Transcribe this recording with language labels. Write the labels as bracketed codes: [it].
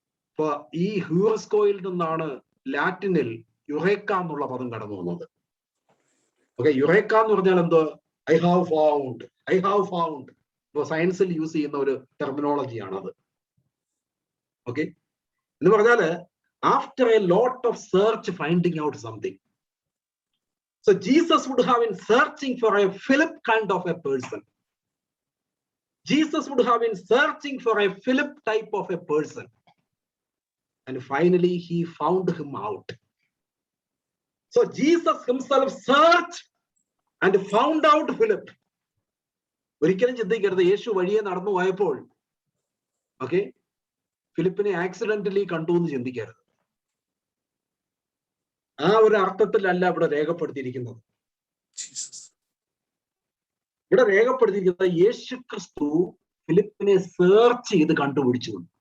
[ml] ഇപ്പൊ ഈ ഹ്യൂറസ്കോയിൽ നിന്നാണ് ലാറ്റിനിൽ യുറേക്ക എന്നുള്ള പദം കടന്നു വന്നത്. ഓക്കെ, യുറേക്ക എന്ന് പറഞ്ഞാൽ എന്തോ? [en] I have found. [ml] ഇപ്പൊ സയൻസിൽ യൂസ് ചെയ്യുന്ന ഒരു ടെർമിനോളജിയാണ് അത്. ഓക്കെ, എന്ന് പറഞ്ഞാല് [en] After a lot of search finding out something. So Jesus would have been searching for a Philip kind of a person. Jesus would have been searching for a Philip type of a person. And finally he found him out. So Jesus himself searched and found out Philip. [ml] ഒരിക്കലും ചിന്തിക്കരുത് യേശു വഴിയെ നടന്നു പോയപ്പോൾ okay ഫിലിപ്പിനെ accidentally കണ്ടു എന്ന് ചിന്തിക്കരുത്. ആ ഒരു അർത്ഥത്തിലല്ല ഇവിടെ രേഖപ്പെടുത്തിയിരിക്കുന്നത്. ഇവിടെ രേഖപ്പെടുത്തിയിരിക്കുന്നത് യേശു ക്രിസ്തു ഫിലിപ്പിനെ സെർച്ച് ചെയ്ത് കണ്ടുപിടിച്ചു.